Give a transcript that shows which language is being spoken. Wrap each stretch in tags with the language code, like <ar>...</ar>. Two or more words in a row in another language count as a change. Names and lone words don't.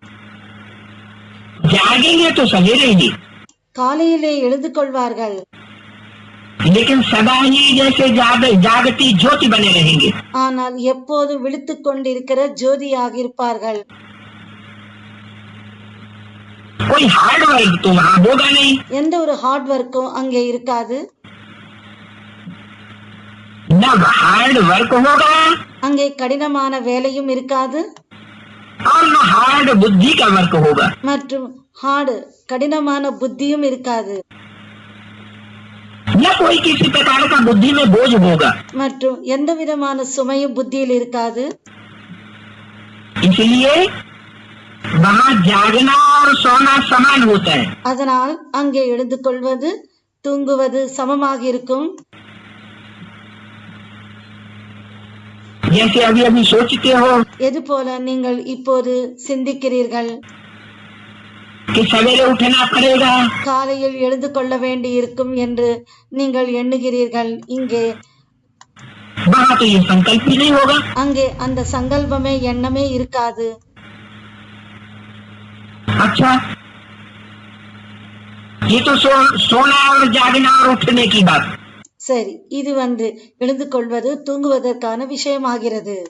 <hi>जागेंगे तो सवेरे ही,</hi> <ta>காலையிலே எழுந்து கொள்வார்கள்.</ta> <hi>लेकिन सदा ही जैसे जागती ज्योति बने रहेंगे।</hi> <ta>ஆனால் எப்போது விழித்துக் கொண்டிருக்கிற ஜோதியாக இருப்பார்கள்.</ta> <hi>कोई</hi> <en>hard work</en> <hi>तो वहाँ होगा नहीं।</hi> <ta>எந்த ஒரு</ta> <en>hard work</en> <ta>அங்கே இருக்காது.</ta> <hi>न</hi> <en>hard work</en> <hi>होगा</hi> <ta>அங்கே கடினமான வேலையும் இருக்காது.</ta> <hi>और न हार्ड बुद्धि का वर्क होगा।</hi> <ta>மற்றும் கடினமான புத்தியும் இருக்காது.</ta> <hi>न कोई किसी प्रकार का बुद्धि में बोझ होगा।</hi> <ta>மற்றும் எந்த விதமான சுமையும் புத்தியில் இருக்காது.</ta> <hi>इसलिए वहाँ जागना और सोना समान होता है।</hi> <ta>அதனால் அங்கே எழுந்து கொள்வது தூங்குவது சமமாக இருக்கும்.</ta> <hi>जैसे अभी अभी सोचते हो</hi> <ta>எது போல நீங்கள் இப்போது சிந்திக்கிறீர்கள்,</ta> <hi>कि सवेरे उठना पड़ेगा,</hi> <ta>காலையில் எழுந்து கொள்ள வேண்டி இருக்கும் என்று நீங்கள் எண்ணுகிறீர்கள். இங்கே</ta> <hi>वहाँ तो ये संकल्प ही नहीं होगा।</hi> <ta>அங்கே அந்த சங்கல்பமே எண்ணமே இருக்காது.</ta> <hi>अच्छा, ये तो सोना और जागना और उठने की बात।</hi> <ta>சரி, இது எழுந்து கொள்வது தூங்குவதற்கான விஷயமாகிறது.</ta>